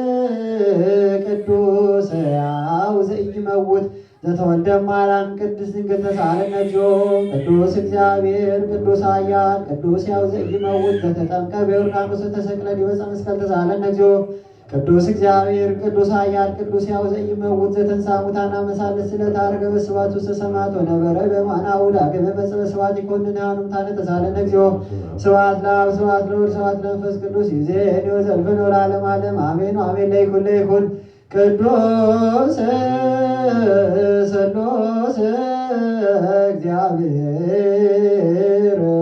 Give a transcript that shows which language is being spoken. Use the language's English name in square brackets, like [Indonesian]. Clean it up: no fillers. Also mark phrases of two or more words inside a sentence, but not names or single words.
[Geez] ቅዱስ ሕያው ዘኢይመውት ዘተወልደ እማርያም ቅድስት ድንግል ተሳሃለነ እግዚኦ። ቅዱስ እግዚአብሔር ቅዱስ ኃያል ቅዱስ ሕያው ዘኢይመውት ዘተጠምቀ በዮርዳኖስ ተሰቅለ ዲበ ዕፀ መስቀል ተሳሃለነ እግዚኦ። ቅዱስ እግዚአብሔር ቅዱስ ኃያል ቅዱስ ሕያው ዘኢይመውት ዘተንሥአ እሙታን አመሳልስ ስለታረገ በስብሐት ውስተ ሰማያት ወነበረ በማናው ዳግመ በጽበ ስብሐት ይኮንን ሙታነ ተሳሃለነ እግዚኦ። ስብሐት ለአብ ስብሐት ለወልድ ስብሐት ለመንፈስ ቅዱስ ይእዜኒ ወዘልፈነ ወለዓለመ ዓለም አሜን። አሜን። ለይኩን ለይኩን ቅዱስ ስሉስ እግዚአብሔር